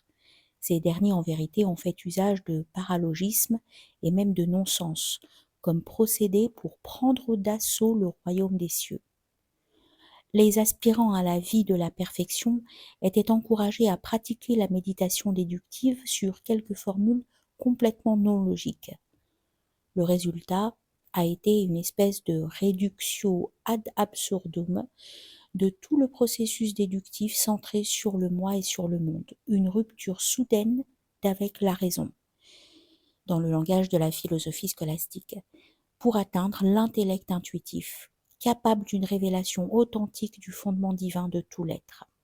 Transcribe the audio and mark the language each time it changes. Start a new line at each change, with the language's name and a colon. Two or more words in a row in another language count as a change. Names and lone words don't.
French: Ces derniers, en vérité, ont fait usage de paralogisme et même de non-sens, comme procédé pour prendre d'assaut le royaume des cieux. Les aspirants à la vie de la perfection étaient encouragés à pratiquer la méditation déductive sur quelques formules complètement non logiques. Le résultat a été une espèce de
Latin: réductio ad absurdum
French: de tout le processus déductif centré sur le moi et sur le monde, une rupture soudaine d'avec la raison, dans le langage de la philosophie scolastique, pour atteindre l'intellect intuitif, capable d'une révélation authentique du fondement divin de tout l'être.